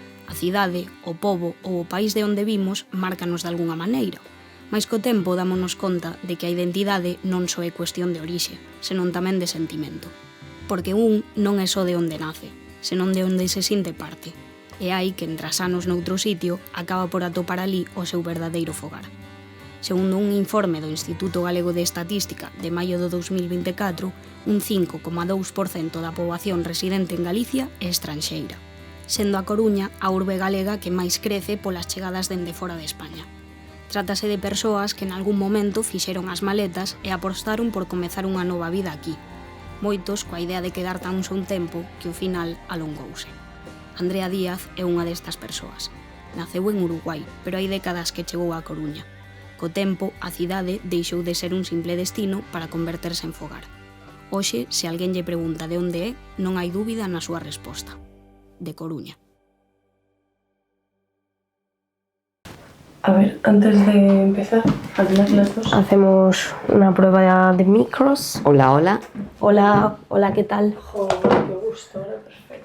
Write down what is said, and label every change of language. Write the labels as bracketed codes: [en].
[gl] A cidade, o pobo ou o país de onde vimos márcanos de algunha maneira, mais co tempo dámonos conta de que a identidade non só é cuestión de orixe, senón tamén de sentimento. Porque un non é só de onde nace, senón de onde se sinte parte. E hai que, tras anos noutro sitio, acaba por atopar ali o seu verdadeiro fogar. Segundo un informe do Instituto Galego de Estatística de maio do 2024, un 5,2% da poboación residente en Galicia é estranxeira, sendo a Coruña a urbe galega que máis crece polas chegadas dende fora de España. Trátase de persoas que en algún momento fixeron as maletas e apostaron por comezar unha nova vida aquí, moitos coa idea de quedar tan só un tempo que ao final alongouse. Andrea Díaz é unha destas persoas. Naceu en Uruguai, pero hai décadas que chegou a Coruña. Co tempo, a cidade deixou de ser un simple destino para converterse en fogar. Hoxe, se alguén lle pregunta de onde é, non hai dúbida na súa resposta. De Coruña. [es] A ver, antes de empezar, algunas las dos. Hacemos una prueba de micros. Hola, hola. Hola, hola, ¿qué tal? Joder, qué gusto, ahora perfecto.